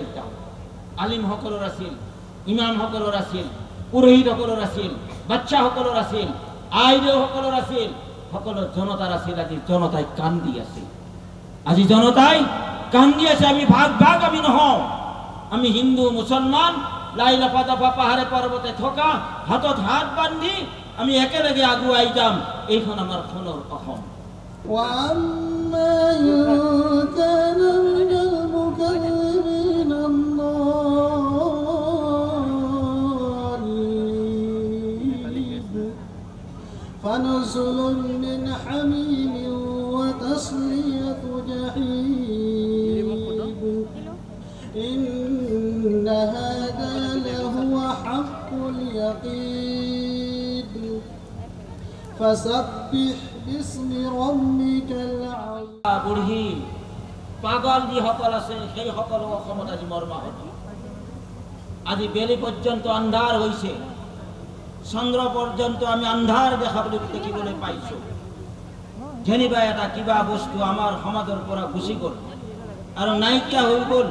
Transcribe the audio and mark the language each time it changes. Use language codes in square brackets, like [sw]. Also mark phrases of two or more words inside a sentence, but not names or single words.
[as] তেওঁ আলিম সকলৰ আছিল, ইমাম সকলৰ আছিল, পুৰোহিত সকলৰ আছিল, বাচ্চা সকলৰ আছিল, আইদেউ সকলৰ আছিল, সকলো জনতাৰ আছিল। আজি জনতাই কান্দি আছিল। আজি জনতাই কান্দি আছে। আমি ভাগ ভাগ আমি নহওঁ। আমি হিন্দু মুসলমান লাই লাফা দাফা পাহাৰে পৰ্বতে থকা হাতত হাত বান্ধি আমি একেলগে আগুৱাই যাম। এইখন আমাৰ সোণৰ অসম। [ar] فنزل من حميم وتصلية جحيم إن هذا لهو حق اليقين فسبح باسم ربك العظيم [as] পাগল যিসকল আছে সেই সকল অসমত আজি মৰ্মাহত। আজি বেলি পৰ্যন্ত আন্ধাৰ হৈছে, চন্দ্ৰ পৰ্যন্ত আমি আন্ধাৰ দেখিবলৈ পাইছো। যেনিবা এটা কিবা বস্তু আমাৰ সমাজৰ পৰা গুচি গ'ল আৰু নাইকিয়া হৈ গ'ল।